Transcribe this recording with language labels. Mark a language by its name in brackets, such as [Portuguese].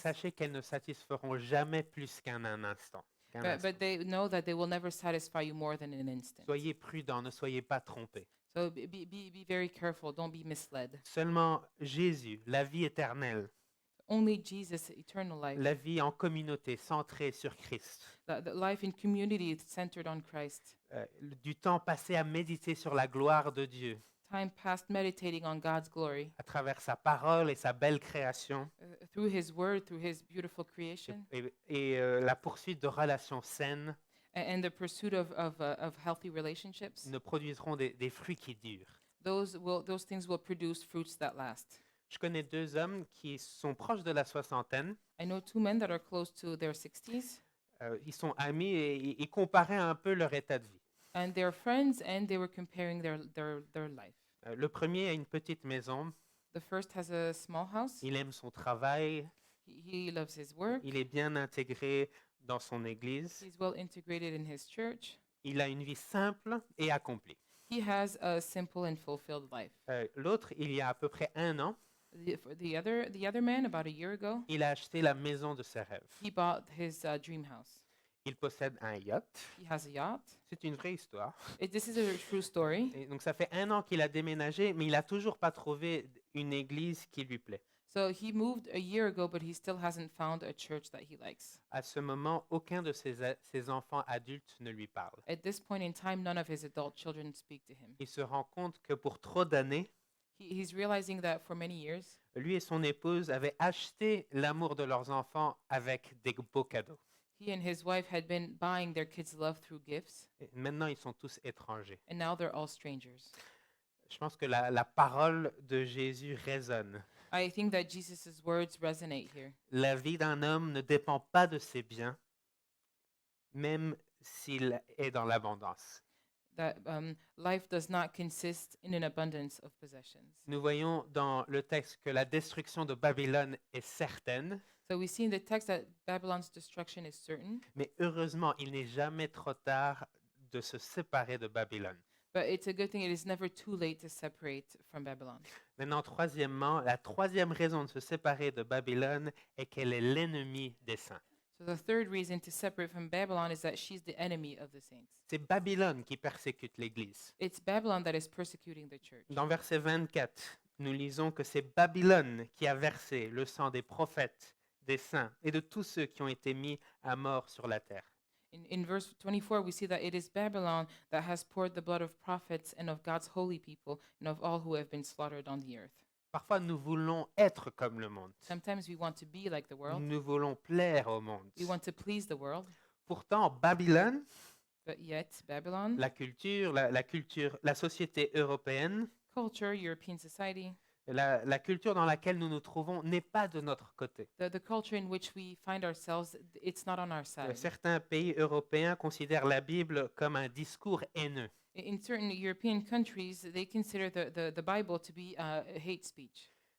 [French] sachez qu'elles ne satisferont jamais plus qu'un instant. qu'un instant. [English] But they know that they will never satisfy you more than an instant. [French] Soyez prudents, ne soyez pas trompés. [English] So be very careful. Don't be misled. [French] Seulement Jésus, la vie éternelle, [English] Only Jesus, eternal life, [French] la vie en communauté centrée sur Christ, [English] the life in community centered on Christ, [French] du temps passé à méditer sur la gloire de Dieu [English] time passed meditating on God's glory [French] à travers sa parole et sa belle création [English] through His Word, through His beautiful creation, [French] et la poursuite de relations saines [English] and the pursuit of healthy relationships. [French] ne produiront des fruits qui durent. [English] Those things will produce fruits that last. [French] Je connais deux hommes qui sont proches de la soixantaine. [English] I know two men that are close to their 60s, [French] Ils sont amis et ils comparaient un peu leur état de vie. [English] and they're friends, and they were comparing their life. [French] Le premier a une petite maison, [English] The first has a small house. [French] il aime son travail, [English] He loves his work. [French] il est bien intégré dans son église, [English] He's well integrated in his church. [French] il a une vie simple et accomplie. [English] He has a simple and fulfilled life. [French] L'autre, il y a à peu près un an, [English] The other man, about a year ago, [French] il a acheté la maison de ses rêves. [English] he bought his dream house. [French] Il possède un yacht. [English] He has a yacht. [French] C'est une vraie histoire. [English] This is a true story. [French] Et donc ça fait un an qu'il a déménagé, mais il n'a toujours pas trouvé une église qui lui plaît. [English] So he moved a year ago, but he still hasn't found a church that he likes. [French] À ce moment, aucun de ses enfants adultes ne lui parle. [English] At this point in time, none of his adult children speak to him. [French] Il se rend compte que pour trop d'années, [English] He's realizing that for many years, [French] lui et son épouse avaient acheté l'amour de leurs enfants avec des beaux cadeaux. [English] he and his wife had been buying their kids' love through gifts, [French] Et maintenant, ils sont tous étrangers. [English] and now they're all strangers. [French] Je pense que la parole de Jésus résonne. [English] I think that Jesus' words resonate here. [French] La vie d'un homme ne dépend pas de ses biens, même s'il est dans l'abondance. [English] That life does not consist in an abundance of possessions. [French] Nous voyons dans le texte que la destruction de Babylone est certaine, [English] So we see in the text that Babylon's destruction is certain, [French] mais heureusement, il n'est jamais trop tard de se séparer de Babylone. [English] but it's a good thing it is never too late to separate from Babylon. [French] Maintenant, troisièmement, la troisième raison de se séparer de Babylone est qu'elle est l'ennemi des saints. [English] So the third reason to separate from Babylon is that she's the enemy of the saints. [French] C'est Babylone qui persécute l'Église. [English] It's Babylon that is persecuting the church. [French] Dans verset 24, nous lisons que c'est Babylone qui a versé le sang des prophètes, des saints et de tous ceux qui ont été mis à mort sur la terre. [English] In verse 24, we see that it is Babylon that has poured the blood of prophets and of God's holy people and of all who have been slaughtered on the earth. [French] Parfois, nous voulons être comme le monde. [English] Sometimes we want to be like the world. [French] Nous voulons plaire au monde. [English] We want to please the world. [French] Pourtant, Babylone, [English] But yet, Babylon, [French] la culture, la société européenne, [English] culture, European society, [French] la culture dans laquelle nous nous trouvons n'est pas de notre côté. [English] the culture in which we find ourselves, it's not on our side. [French] Certains pays européens considèrent la Bible comme un discours haineux. [English] In certain European countries, they consider the Bible to be a hate speech.